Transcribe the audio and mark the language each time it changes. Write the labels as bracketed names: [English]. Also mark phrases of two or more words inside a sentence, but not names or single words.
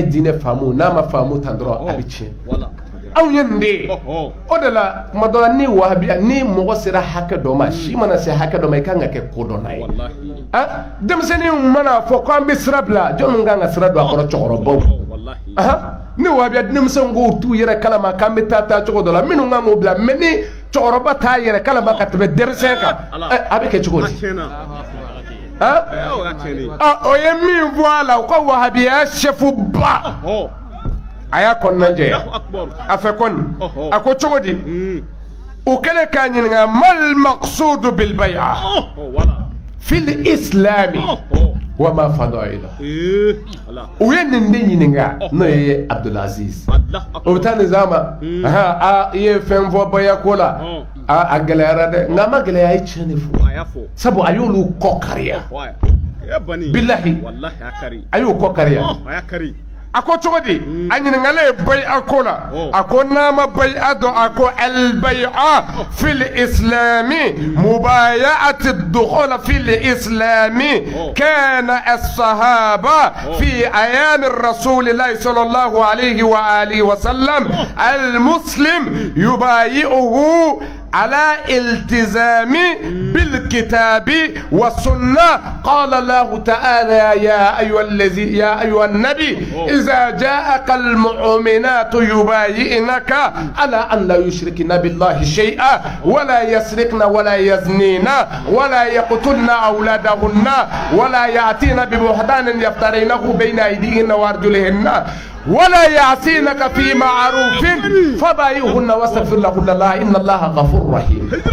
[Bambara] dine famu na ma famu tandro abichi aw yende o de la madala ni wahabiya ni mogo sera hakɛ dɔ ma si mana se hakɛ dɔ ma i kan ka kɛ kodɔnna ye denmisɛnnin mana fɔ ko an bɛ sira bila jɔn kan ka sira don a kɔrɔ cɛkɔrɔbaw ni wahabiya denmisɛnw ko t'u yɛrɛ kalama k'an bɛ taa cogo dɔ la minnu kan k'o bila mɛ ni cɛkɔrɔba t'a yɛrɛ kalama ka tɛmɛ denmisɛn kan a bɛ kɛ cogo di o ye min fɔ a la u ka wahabiya sɛfu ba aya kɔnɔna jɛya a fɛ kɔni a ko cogo di o kɛlen k'a ɲininka [Arabic] ما المقصود بالبيعة في الإسلام وما فضائل [Bambara] o ye nin de ɲininka n'o ye Abdulaziz o bɛ taa nin zama i ye fɛn fɔ bayako la a gɛlɛyara dɛ nka a ma gɛlɛya a ye tiɲɛ de fɔ sabu a y'olu kɔ kariya bilahi a y'o kɔ kariya a ko cogo di a ɲininkalen ye bay'a ko la a ko n'a ma bay'a dɔn [Arabic] a ko البيعة في الإسلام مبايعة الدخول في الإسلام كان الصحابة في أيام رسول الله صلى الله عليه و آله وسلم المسلم يبايعه على التزام بالكتاب والسنة قال الله تعالى يا أيها النبي إذا جاءك المؤمنات يبايعنك على أن لا يشركن بالله شيئا ولا يسرقن ولا يزنين ولا يقتلن أولادهن ولا يأتين ببهتان يفترينه بين أيديهن وأرجلهن ولا يعصينك في معروف فبايعهن واستغفر لهن الله إن الله غفور رحيم.